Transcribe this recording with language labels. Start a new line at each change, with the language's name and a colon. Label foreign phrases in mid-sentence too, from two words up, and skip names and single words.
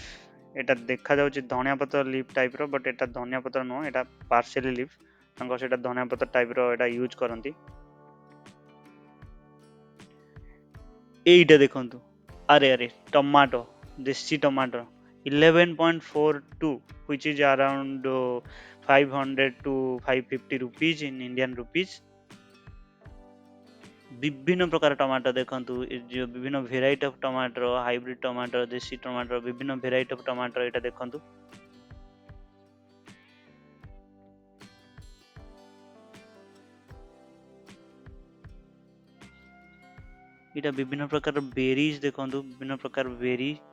Odia: ଏଇଟା ଦେଖାଯାଉଛି ଧନିଆ ପତ୍ର
English: leaf type,
Odia: ବଟ୍ ଏଇଟା ଧନିଆ ପତ୍ର ନୁହଁ, ଏଇଟା
English: parsley leaf.
Odia: ତାଙ୍କର ସେଇଟା ଧନିଆ ପତ୍ର ଟାଇପ୍ର ଏଇଟା ୟୁଜ୍ କରନ୍ତି। ଏଇଟା ଦେଖନ୍ତୁ, ଆରେ ଟମାଟୋ, ଦେଶୀ ଟମାଟୋ 11.42
English: which is around 500 to 550 rupees in Indian rupees।
Odia: ବିଭିନ୍ନ ପ୍ରକାର ଟମାଟୋ ଦେଖନ୍ତୁ, ଏ ଯୋଉ ବିଭିନ୍ନ
English: variety of tomato, hybrid tomato,
Odia: ଦେଶୀ ଟମାଟୋ, ବିଭିନ୍ନ
English: variety of tomato
Odia: ଏଇଟା ଦେଖନ୍ତୁ। ଏଇଟା ବିଭିନ୍ନ ପ୍ରକାର ବେରିଜ୍ ଦେଖନ୍ତୁ, ବିଭିନ୍ନ ପ୍ରକାର ବେରି।